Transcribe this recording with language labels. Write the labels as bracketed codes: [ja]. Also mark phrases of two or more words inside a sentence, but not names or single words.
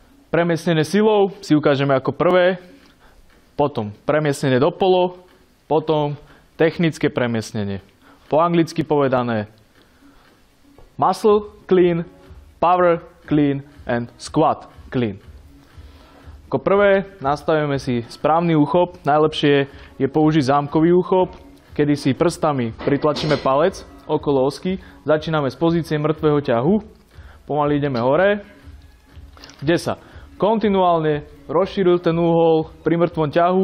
[sk] Premiestnenie silou si ukážeme ako prvé, potom premiestnenie do polo, potom technické premiestnenie. Po anglicky povedané [en] muscle clean, power clean and squat clean. [sk] Ako prvé nastavíme si správny úchop. Najlepšie je použiť zámkový úchop, kedy si prstami pritlačíme palec okolo osky. Začíname z pozície mŕtvého ťahu. Pomaly ideme hore, kde sa kontinuálne rozšíril ten úhol pri mŕtvom ťahu.